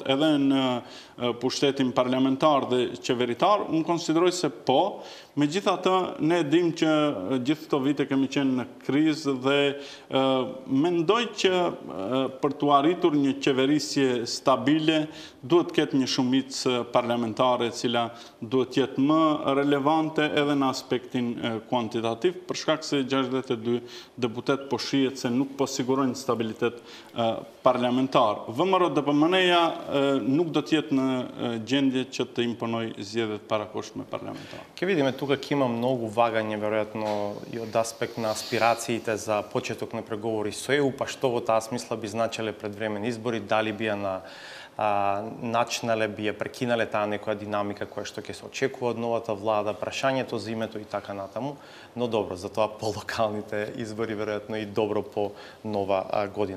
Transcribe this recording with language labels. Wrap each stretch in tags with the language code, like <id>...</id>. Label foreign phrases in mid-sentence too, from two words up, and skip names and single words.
<sq>edhe në pushtetin parlamentar dhe qeveritar, unë konsideroj se po, megjithatë ne dim që gjithë këto vite kemi qenë në krizë dhe mendoj që për të arritur një qeverisje stabile duhet ketë një shumicë parlamentare e cila duhet jetë më relevante edhe në aspektin kuantitativ, për shkak se 62 deputet po shihet se nuk po sigurojnë stabilitet parlamentar. VMRO DPMN-ja nuk do të jetë në gjendje që të imponoj zgjedhjet parakohshme parlamentare.</sq> <mk>Ќе видиме тука ќе има многу вагање веројатно и од аспект на аспирациите за почеток на преговори со ЕУ, па што во таа смисла би значеле предвремени избори, дали би на начинале, би прекинале таа некоја динамика која што ќе се очекува од новата влада, прашањето за името и така натаму, но добро, затоа по локалните избори веројатно и добро по нова година.</mk>